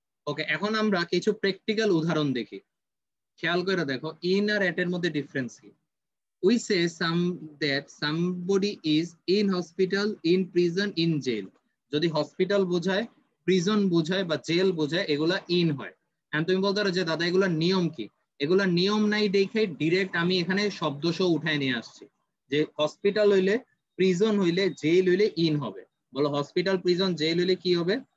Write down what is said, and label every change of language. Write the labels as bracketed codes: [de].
[bn] ওকে, এখন আমরা কিছু প্র্যাকটিক্যাল উদাহরণ দেখি। খেয়াল করে দেখো ইন আর এট এর মধ্যে ডিফারেন্স কি। [en] We say that somebody is in hospital, in prison, in jail. [bn] যদি হসপিটাল বোঝায়, প্রিজন বোঝায় বা জেল বোঝায়, এগুলা ইন হয়। এখন তুমি বলতে পারো যে দাদা এগুলার নিয়ম কি? এগুলা নিয়ম নাই দেখে ডিরেক্ট আমি এখানে শব্দসহ উঠায় নিয়ে আসছি যে হসপিটাল হইলে, প্রিজন হইলে, জেল হইলে ইন হবে। বলো হসপিটাল, প্রিজন, জেল হইলে কি হবে?